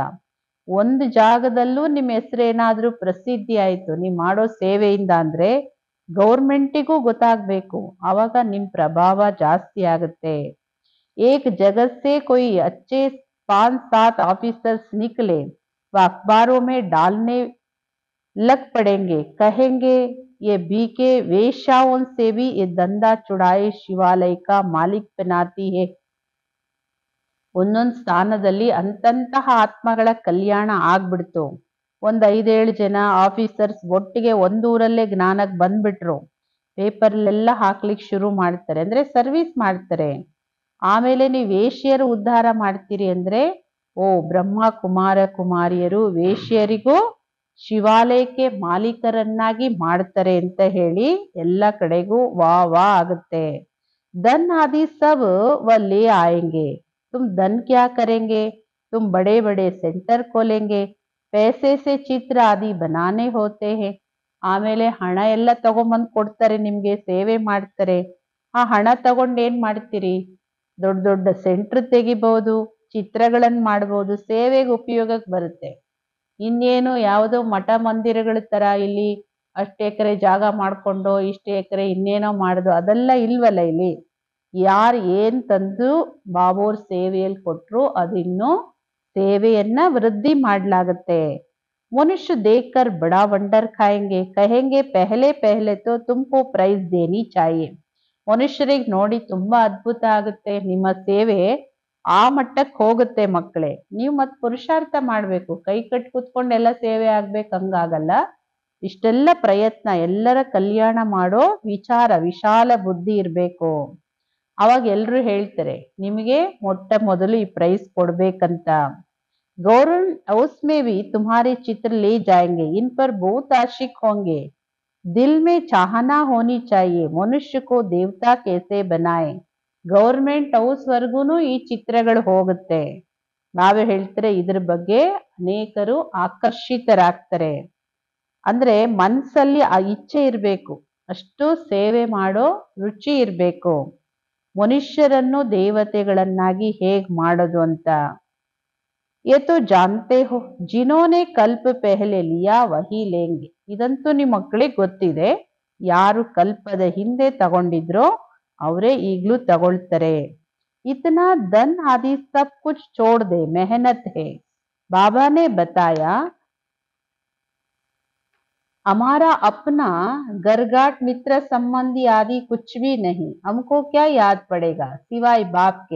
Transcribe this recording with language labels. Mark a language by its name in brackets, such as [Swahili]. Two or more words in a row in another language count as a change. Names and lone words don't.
[Kannada] ಒಂದು ಜಾಗದಲ್ಲೂ ನಿಮ್ಮ ಹೆಸರೇನಾದ್ರೂ ಪ್ರಸಿದ್ಧಿ ಆಯ್ತು ನೀವು ಮಾಡೋ ಸೇವೆಯಿಂದ ಅಂದ್ರೆ ಗೌರ್ಮೆಂಟಿಗೂ ಗೊತ್ತಾಗ್ಬೇಕು, ಆವಾಗ ನಿಮ್ ಪ್ರಭಾವ ಜಾಸ್ತಿ ಆಗುತ್ತೆ. [Hindi] एक जगत् से कोई अच्छे 5-7 ऑफिसर्स निकले व अखबारों में डालने लग पड़ेंगे कहेंगे ये बीके वेश्याओं से भी ये धंधा छुड़ाए शिवालय का मालिक बनाती है. [Kannada] ಒಂದೊಂದು ಸ್ಥಾನದಲ್ಲಿ ಅಂತಂತಹ ಆತ್ಮಗಳ ಕಲ್ಯಾಣ ಆಗ್ಬಿಡ್ತು. ಒಂದ್ 5-7 ಜನ ಆಫೀಸರ್ಸ್ ಒಟ್ಟಿಗೆ ಒಂದೂರಲ್ಲೇ ಜ್ಞಾನಕ್ಕೆ ಬಂದ್ಬಿಟ್ರು. ಪೇಪರ್ಲೆಲ್ಲ ಹಾಕ್ಲಿಕ್ಕೆ ಶುರು ಮಾಡ್ತಾರೆ, ಅಂದ್ರೆ ಸರ್ವಿಸ್ ಮಾಡ್ತಾರೆ. ಆಮೇಲೆ ನೀವು ವೇಶ್ಯರು ಉದ್ಧಾರ ಮಾಡ್ತೀರಿ ಅಂದ್ರೆ, ಓ ಬ್ರಹ್ಮ ಕುಮಾರ ಕುಮಾರಿಯರು ವೇಶ್ಯರಿಗೂ ಶಿವಾಲಯಕ್ಕೆ ಮಾಲೀಕರನ್ನಾಗಿ ಮಾಡ್ತಾರೆ ಅಂತ ಹೇಳಿ ಎಲ್ಲ ಕಡೆಗೂ ವಾ ವಾ ಆಗುತ್ತೆ. [Hindi] धन आदि सब व ले आएंगे, तुम धन क्या करेंगे, तुम बड़े बड़े सेंटर खोलेंगे, पैसे से चित्र आदि बनाने होते हैं. [Kannada] ಆಮೇಲೆ ಹಣ ಎಲ್ಲ ತಗೊಂಬಂದು ಕೊಡ್ತಾರೆ, ನಿಮ್ಗೆ ಸೇವೆ ಮಾಡ್ತಾರೆ. ಆ ಹಣ ತಗೊಂಡು ಏನ್ ಮಾಡ್ತೀರಿ? ದೊಡ್ಡ ದೊಡ್ಡ ಸೆಂಟ್ರ್ ತೆಗಿಬಹುದು, ಚಿತ್ರಗಳನ್ನ ಮಾಡ್ಬೋದು, ಸೇವೆಗೆ ಉಪಯೋಗಕ್ಕೆ ಬರುತ್ತೆ. ಇನ್ನೇನು ಯಾವುದೋ ಮಠ ಮಂದಿರಗಳ ತರ ಇಲ್ಲಿ ಅಷ್ಟು ಎಕರೆ ಜಾಗ ಮಾಡ್ಕೊಂಡು ಇಷ್ಟು ಎಕರೆ ಇನ್ನೇನೋ ಮಾಡುದು ಅದೆಲ್ಲ ಇಲ್ವಲ್ಲ ಇಲ್ಲಿ. ಯಾರು ಏನ್ ತಂದು ಬಾಬೋರ್ ಸೇವೆಯಲ್ಲಿ ಕೊಟ್ರು ಅದಿನ್ನು ಸೇವೆಯನ್ನ ವೃದ್ಧಿ ಮಾಡ್ಲಾಗತ್ತೆ. [Hindi] मनुष्य देखकर बड़ा वंडर खाएंगे, कहेंगे पहले पहले तो तुमको प्राइज़ देनी चाहिए. [Kannada] ಮನುಷ್ಯರಿಗೆ ನೋಡಿ ತುಂಬಾ ಅದ್ಭುತ ಆಗುತ್ತೆ, ನಿಮ್ಮ ಸೇವೆ ಆ ಮಟ್ಟಕ್ಕೆ ಹೋಗುತ್ತೆ ಮಕ್ಕಳೇ. ನೀವು ಮತ್ ಪುರುಷಾರ್ಥ ಮಾಡ್ಬೇಕು, ಕೈ ಕಟ್ ಕೂತ್ಕೊಂಡು ಎಲ್ಲ ಸೇವೆ ಆಗ್ಬೇಕು ಹಂಗಾಗಲ್ಲ. ಇಷ್ಟೆಲ್ಲ ಪ್ರಯತ್ನ, ಎಲ್ಲರ ಕಲ್ಯಾಣ ಮಾಡೋ ವಿಚಾರ, ವಿಶಾಲ ಬುದ್ಧಿ ಇರ್ಬೇಕು. ಅವಾಗ ಎಲ್ರು ಹೇಳ್ತಾರೆ ನಿಮಗೆ ಮೊಟ್ಟ ಮೊದಲು ಈ ಪ್ರೈಸ್ ಕೊಡ್ಬೇಕಂತ. [Hindi] गवर्नमेंट हाउस में भी तुम्हारे चित्र ले जाएंगे, इन पर बहुत आशिक होंगे. दिल में चाहना होनी चाहिए, मनुष्य को देवता कैसे बनाए. [Kannada] ಗವರ್ಮೆಂಟ್ ಹೌಸ್ ವರ್ಗೂನು ಈ ಚಿತ್ರಗಳು ಹೋಗುತ್ತೆ. ನಾವೇ ಹೇಳ್ತಾರೆ ಇದ್ರ ಬಗ್ಗೆ ಅನೇಕರು ಆಕರ್ಷಿತರಾಗ್ತಾರೆ. ಅಂದ್ರೆ ಮನ್ಸಲ್ಲಿ ಆ ಇಚ್ಛೆ ಇರ್ಬೇಕು, ಅಷ್ಟು ಸೇವೆ ಮಾಡೋ ರುಚಿ ಇರ್ಬೇಕು. ಮನುಷ್ಯರನ್ನು ದೇವತೆಗಳನ್ನಾಗಿ ಹೇಗ್ ಮಾಡೋದು ಅಂತ. [Hindi] ये तो जानते हो, जिन्होंने कल्प पहले लिया वही लेंगे. [Kannada] ಇದಂತೂ ನಿಮ್ಮ ಮಕ್ಕಳಿಗೆ ಗೊತ್ತಿದೆ, ಯಾರು ಕಲ್ಪದ ಹಿಂದೆ ತಗೊಂಡಿದ್ರೋ ಅವರೇ ಈಗ್ಲೂ ತಗೊಳ್ತಾರೆ. [Hindi] इतना धन आदि सब कुछ छोड़ दे, मेहनत है. बाबा ने बताया हमारा अपना गरगाट मित्र संबंधी आदि कुछ भी नहीं, हमको क्या याद पड़ेगा सिवाय बाप के.